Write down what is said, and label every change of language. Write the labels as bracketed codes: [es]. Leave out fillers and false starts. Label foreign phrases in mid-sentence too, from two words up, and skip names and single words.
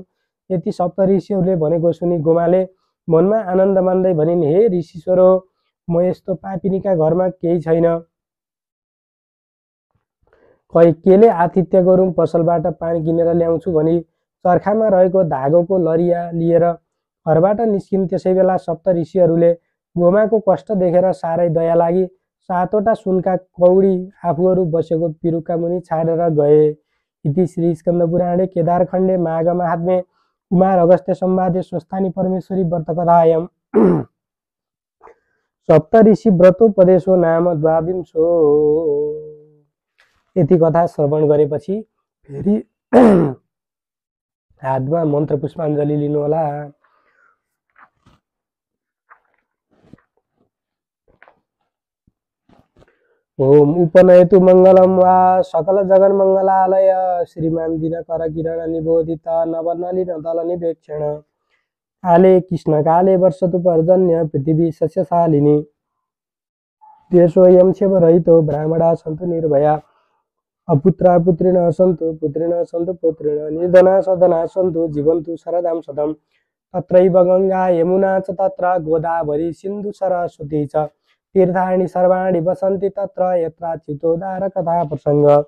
[ne] यति सप्तऋषिहरूले भनेको सुनि गोमाले मनमा आनन्द मान्दै भनिन्, हे ऋषिश्वर, म यस्तो पापिनीका घरमा केही छैन, केले आतिथ्य गरौँ, पसलबाट पानी किनेर ल्याउँछु भनी चर्खामा रहेको धागोको लरिया लिएर घरबाट निस्किन्। त्यसै बेला सप्त ऋषिहरूले गोमाको कष्ट देखेर साह्रै दया लागि 7वटा सुनका कौडी आफूहरू बसेको पिरुका मुनि छाडेर गए। [sa] इति श्री स्कन्दपुराणे केदारखण्डे माघ महात्म्ये कुमार अगस्त्य संवादे स्वस्थानी परमेश्वरी व्रतकथायां सप्तऋषि व्रतोपदेशो नाम द्वाविंशो। [ne] यति कथा श्रवण गरेपछि फेरि हातमा मन्त्र पुष्पाञ्जली लिनुहोला। [sa] ओम उपनयतु मङ्गलं वा सकल जगन्मङ्गलालय श्रीमान दिनकर किरण निबोधित नवनलिन दल निवेक्षण काले कृष्ण काले वर्षतु पर्जन्य पृथिवी सस्यशालिनी देशोऽयं क्षोभरहितो ब्राह्मणा सन्तु निर्भया अपुत्रा पुत्रिणः सन्तु पुत्रिणः सन्तु पौत्रिणः निर्धना सधना सन्तु जीवन्तु शरदां शतम् तत्रैव गङ्गा यमुना च तत्र गोदावरी सिन्धु सरस्वती च तीर्थानि सर्वाणि वसन्ति तत्र यत्राच्युतोद्धार कथा प्रसंग